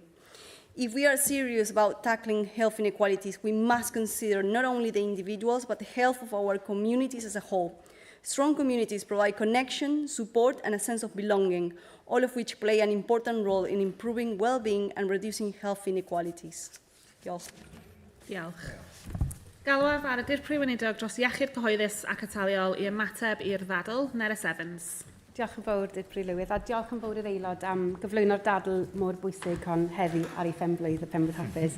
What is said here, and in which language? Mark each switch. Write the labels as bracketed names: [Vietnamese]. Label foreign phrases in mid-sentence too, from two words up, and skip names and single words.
[English] If we are serious about tackling health inequalities, we must consider not only the individuals, but the health of our communities as a whole. Strong communities provide connection, support, and a sense of belonging, all of which play an important role in improving well-being and reducing health inequalities. [Welsh] Diolch. Diolch. Galwaf ar y dirprwy weinidog dros iechyd cyhoeddus ac ataliol i ymateb i'r ddadl, Nerys Evans. Diolch yn fawr, Dydd Prylywydd, a diolch yn fawr i'r aelod am gyflwyno'r dadl mor bwysig hon heddi ar ei phemblwydd, y phemblwydd hapus.